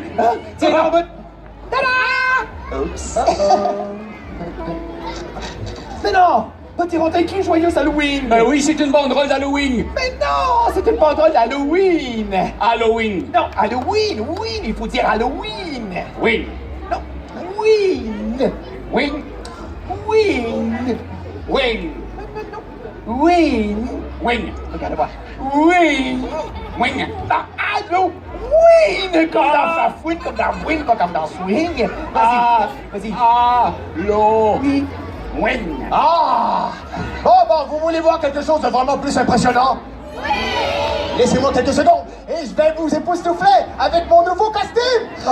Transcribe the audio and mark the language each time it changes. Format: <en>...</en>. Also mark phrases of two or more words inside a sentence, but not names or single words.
<fr>C'est en bout. Tada! Oups. Mais non! Potiron, t'as écrit Joyeux Halloween! Oui, c'est une banderole d'Halloween. Mais non! C'est une banderole d'Halloween! Halloween. Non, Halloween! Oui, il faut dire Halloween! Win. Non, Win! Win. Win! Win. Win! Win. Regarde-moi. Win! Win. Ah, allô? Win! Comme dans sa fouine, comme dans Win, comme dans Swing. Vas-y. Allô. Oui. Win. Ah! Bon, vous voulez voir quelque chose de vraiment plus impressionnant? Oui! Laissez-moi quelques secondes et je vais vous époustoufler avec mon nouveau costume!</fr>